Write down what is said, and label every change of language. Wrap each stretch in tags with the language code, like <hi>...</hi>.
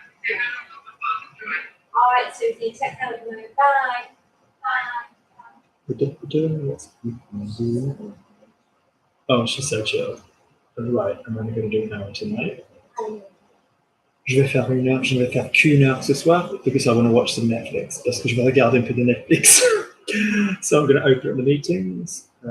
<en>Yeah. All right, Susie. Take care of the moment. Bye. Zoom. Oh, she's so chill. Right, I'm only going to do an hour tonight.</en> <fr>Je vais faire une heure, je ne vais faire qu'une heure ce soir</fr> <en>because I want to watch some Netflix.</en> <fr>Parce que je vais regarder un peu de Netflix.</fr> <en>So I'm going to open up the meetings.</en>